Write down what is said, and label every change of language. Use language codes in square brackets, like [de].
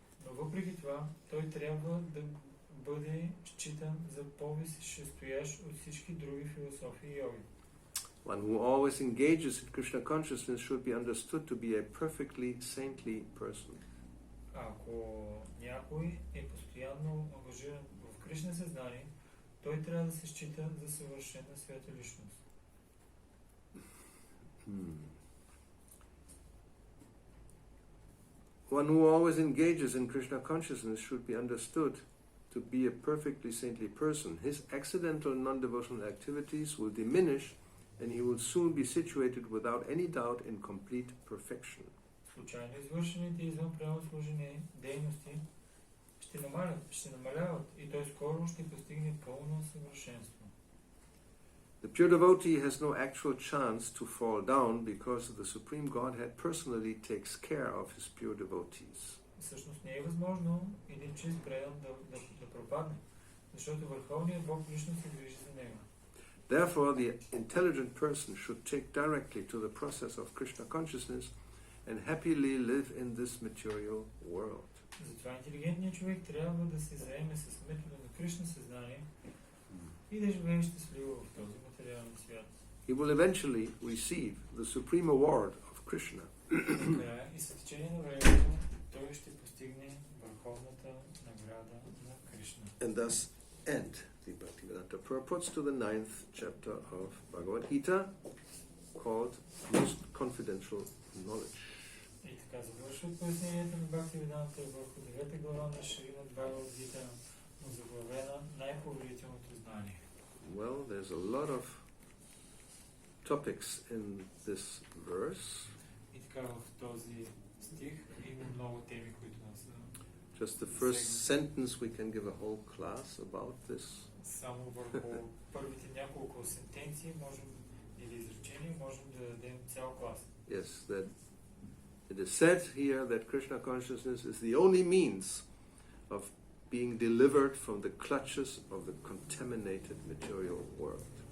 [bg] Но въпреки това, той трябва да бъде считан за по-висшестоящ от всички други философии и йоги. [en] One who always engages in Krishna consciousness should be understood to be a perfectly saintly person. [bg] Ако някой е постоянно ангажиран в Кришна съзнание, той трябва да се счита за съвършена свята личност. [en] One who always engages in Krishna consciousness should be understood to be a perfectly saintly person. His accidental non-devotional activities will diminish and he will soon be situated without any doubt in complete perfection. [bg] Случайно извършените извън прямо служение дейности ще намаляват и той скоро ще постигне пълно съвършенство. [en] The pure devotee has no actual chance to fall down because the Supreme Godhead personally takes care of his pure devotees. [bg] Всъщност не е възможно един чист предан да пропадне, защото Върховният Бог лично се грижи за него. [en] Therefore, the intelligent person should take directly to the process of Krishna consciousness and happily live in this material world. [bg] Затова интелигентният човек трябва да се заеме с метода на Кришна съзнание и да живее щастливо в този материален свят. [en] He will eventually receive the supreme award of Krishna. [bg] Така и с течение на времето той ще постигне върховната награда на Кришна. [en] And thus end the Bhaktivedanta purports to the 9th chapter of Bhagavad Gita, called Most Confidential Knowledge. [bg] И така завършват поясненията на Бхактивиданта върху 9 глава на Шримад Бхагавад Гита, но заглавена най-поверителното знание. [en] Well, there's a lot of topics in this verse. [bg] И така в този стих има много теми, които нас са. [en] Just the first sentence we can give a whole class about this. [bg] Само върху първите няколко сентенции можем или изречения можем да дадем цял клас. [en] Yes, that it is said here that Krishna consciousnс is the only means of being delivered from the clutches of the contaminated material world.